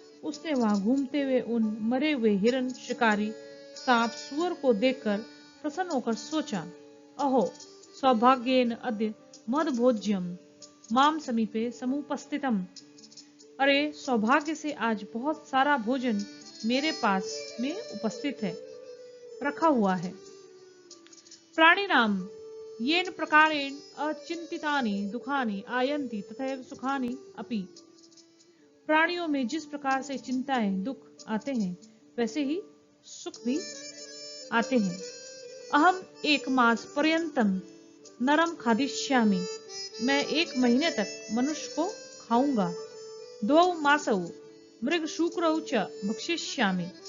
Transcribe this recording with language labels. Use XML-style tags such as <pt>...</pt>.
<hi>उसने वहां घूमते हुए उन मरे हुए हिरण शिकारी सांप सुअर को देखकर प्रसन्न होकर सोचा,</hi> <sa>अहो सौभाग्येन अद्य मदभोज्यम माम समीपे समुपस्थितम।</sa> <hi>अरे सौभाग्य से आज बहुत सारा भोजन मेरे पास में उपस्थित है, रखा हुआ है।</hi> <sa>प्राणी नाम येन प्रकारेण अचिंतितानि दुखानि आयन्ति तथैव सुखानि अपि।</sa> <hi>प्राणियों में जिस प्रकार से चिंताएं दुख आते हैं वैसे ही सुख भी आते हैं।</hi> <sa>अहम एक मास पर्यंतम नरम खादिष्यामि।</sa> <hi>मैं 1 महीने तक मनुष्य को खाऊंगा।</hi> <sa>2 मासौ मृग शुक्रौ च भक्षिष्यामि।</sa>